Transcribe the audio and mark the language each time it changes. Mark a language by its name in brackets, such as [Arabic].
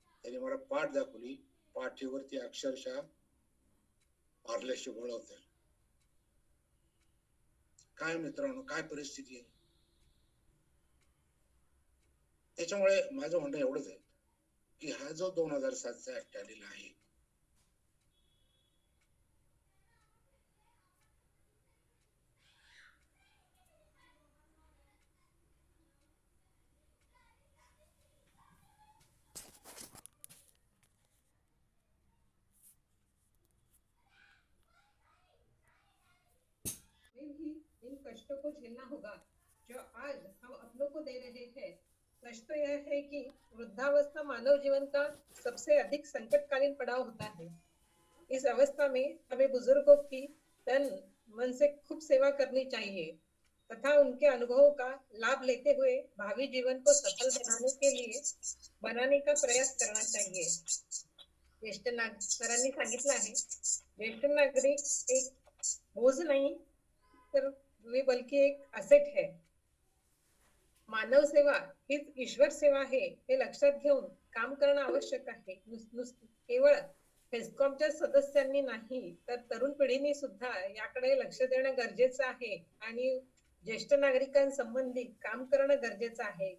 [Marathi] त्यांनी मला पाठ दाखवली, पाठीवरती अक्षरशः मारल्याशी बोलवत. काय मित्रांनो काय परिस्थिती आहे. त्याच्यामुळे माझं म्हणणं एवढंच आहे की हा जो 2007चा ऍक्ट आलेला आहे, [Hindi] भी इन कष्टों को झेलना होगा जो आज हम अपनों को दे रहे हैं। कष्ट तो यह है कि वृद्धावस्था मानव जीवन का सबसे अधिक संकटकालीन पड़ाव होता है। इस अवस्था में हमें बुजुर्गों की तन मन से खूब सेवा करनी चाहिए तथा उनके अनुभवों का लाभ लेते हुए भावी जीवन को सफल बनाने का प्रयास करना चाहिए। [Marathi] सरांनी सांगितलं आहे, ज्येष्ठ नागरिक एक बोझ नाही तर [Hindi] वे बल्कि एक असेट है। [Marathi] मानव सेवा हीच ईश्वर सेवा आहे हे लक्षात घेऊन काम करणं आवश्यक आहे। केवळ हेस्कॉमच्या सदस्यांनी नाही तर तरुण पिढीने सुद्धा याकडे लक्ष देणं गरजेचं आहे आणि ज्येष्ठ नागरिकांसंबंधी काम करणं गरजेचं आहे।